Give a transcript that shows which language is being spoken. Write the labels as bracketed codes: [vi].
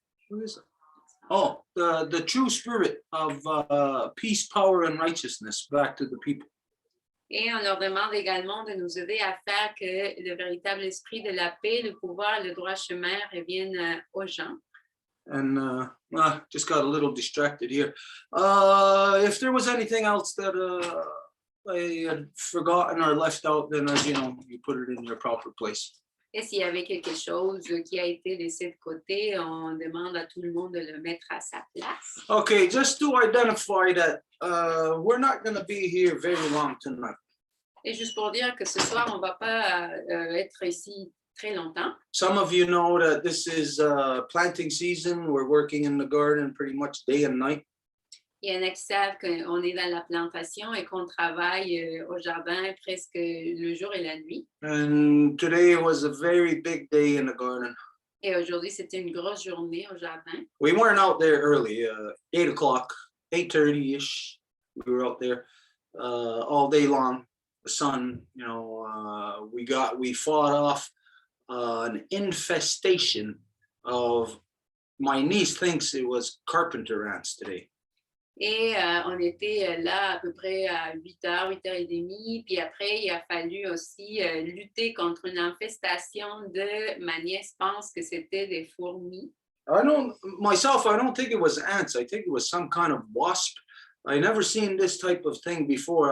[en] Who is it? Oh, the true spirit of peace, power, and righteousness back to the people. [fr] Et on leur demande également de nous aider à faire que le véritable esprit de la paix, le pouvoir, le droit chemin reviennent aux gens. [en] And just got a little distracted here. If there was anything else that I had forgotten or left out, then as you know, you put it in your proper place. [fr] Et s'il y avait quelque chose qui a été laissé de côté, on demande à tout le monde de le mettre à sa place. [en] Okay, just to identify that we're not going to be here very long tonight. [fr] Et juste pour dire que ce soir, on ne va pas être ici très longtemps. [en] Some of you know that this is planting season. We're working in the garden pretty much day and night. [fr] Il y en a qui savent qu'on est dans la plantation et qu'on travaille au jardin presque le jour et la nuit. [en] And today was a very big day in the garden. [fr] Et aujourd'hui, c'était une grosse journée au jardin. [en] We weren't out there early, 8 o'clock, 8:30-ish. We were out there all day long. The sun, we fought off an infestation of, my niece thinks it was carpenter ants today. [fr] Et on était là à peu près à 8h, 8h30. Puis après, il a fallu aussi lutter contre une infestation de, ma nièce pense que c'était des fourmis. [en] I don't think it was ants. I think it was some kind of wasp. I never seen this type of thing before.